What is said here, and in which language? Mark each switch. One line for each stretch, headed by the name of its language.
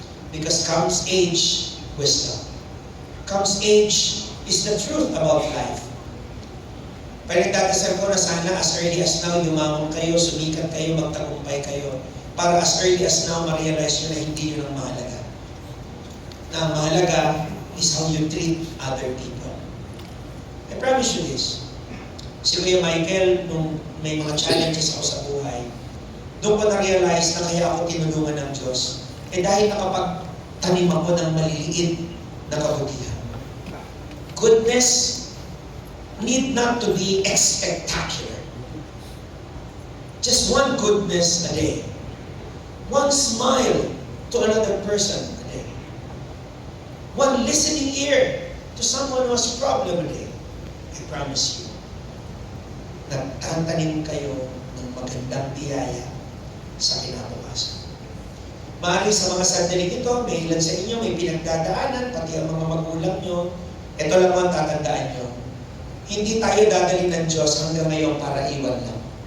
English: Because comes age, wisdom. Comes age is the truth about life.
Filipino: Pero nagdadasal ko na sana as early as now, yumaman kayo, sumikat kayo, magtagumpay kayo. Para as early as now, ma-realize nyo na hindi yun ang mahalaga. Na ang mahalaga is
English: how you treat other people. I promise you this.
Filipino: Si Kuya Michael, nung may mga challenges ako sa buhay, doon ko na-realize na kaya ako tinulungan ng Diyos. Dahil nakapagtanim ako ng maliliit na kabutihan.
English: Goodness need not to be spectacular. Just one goodness a day. One smile to another person a day. One listening ear to someone who has a problem a day. I promise you,
Filipino: nagtatanim kayo ng magandang biyaya sa kinabukasan. Maaaring sa mga sandaling ito, may ilan sa inyo may pinagdadaanan, pati ang mga magulang nyo. Ito lang ang tatandaan nyo. Hindi tayo dadalhin ng Diyos hanggang ngayon para iwan lang.